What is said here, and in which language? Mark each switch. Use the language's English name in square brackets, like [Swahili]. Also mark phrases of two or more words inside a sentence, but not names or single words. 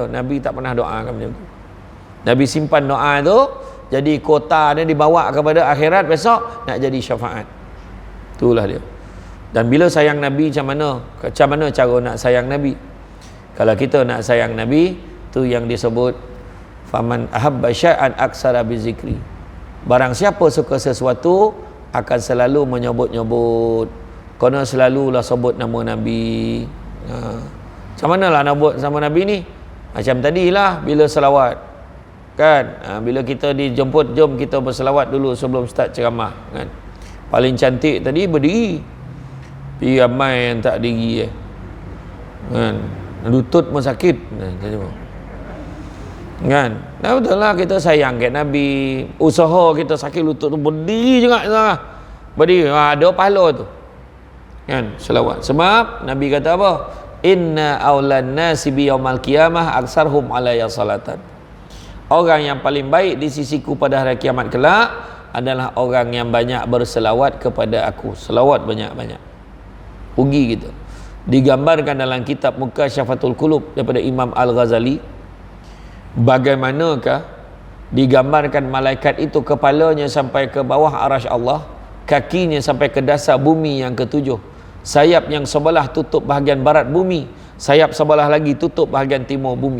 [Malay] Nabi tak pernah doakan macam tu. Nabi simpan doa tu, jadi kota dia dibawa kepada akhirat besok nak jadi syafaat. Itulah dia. Dan bila sayang Nabi macam mana cara nak sayang Nabi? Kalau kita nak sayang Nabi, tu yang disebut [Arabic] فمن أحب شيئا أكثر بذكره. [Malay] Barang siapa suka sesuatu akan selalu menyebut-nyebut. Kena selalulah sebut nama Nabi. Macam manalah nak buat sama Nabi ni? Macam tadilah bila selawat. Kan? Bila kita dijemput, jom kita berselawat dulu sebelum start ceramah. Kan? Paling cantik tadi berdiri. Tapi ramai yang tak diri. Kan? Lutut pun sakit. Kan? Nah, betul lah kita sayang kat Nabi. Usaha kita sakit lutut tu berdiri juga. Berdiri. Ada pahala tu. Kan? Selawat. Sebab Nabi kata apa? [Arabic] إن أولى الناس بي يوم القيامة أكثرهم علي صلاة. [Malay] Orang yang paling baik di sisiku pada hari kiamat kelak adalah orang yang banyak berselawat kepada aku. Selawat banyak-banyak. Rugi gitu. Digambarkan dalam kitab Mukasyafatul Qulub daripada Imam Al-Ghazali, bagaimanakah digambarkan malaikat itu kepalanya sampai ke bawah arasy Allah, kakinya sampai ke dasar bumi yang ketujuh, sayap yang sebelah tutup bahagian barat bumi, sayap sebelah lagi tutup bahagian timur bumi.